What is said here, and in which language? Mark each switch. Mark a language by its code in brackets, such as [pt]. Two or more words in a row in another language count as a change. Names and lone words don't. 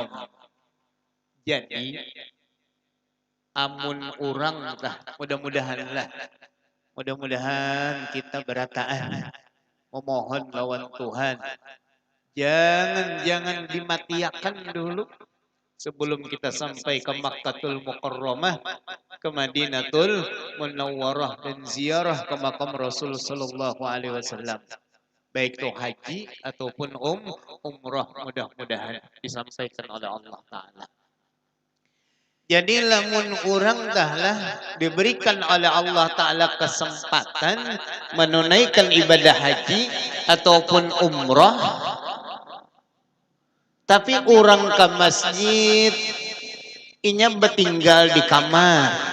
[bjn] Jadi amun orang lah, mudah-mudahan kita berataan memohon lawan Tuhan, jangan dimatiakan dulu sebelum kita sampai ke Makkatul Mukarramah, ke Madinatul Munawwarah, dan ziarah ke makam Rasul [ar] صلى الله عليه وسلم, [bjn] baik itu haji ataupun umrah, mudah-mudahan disampaikan oleh Allah taala. Jadi lamun orang dahlah diberikan oleh Allah taala kesempatan menunaikan ibadah haji ataupun umrah, tapi orang ke masjid inya bertinggal di kamar.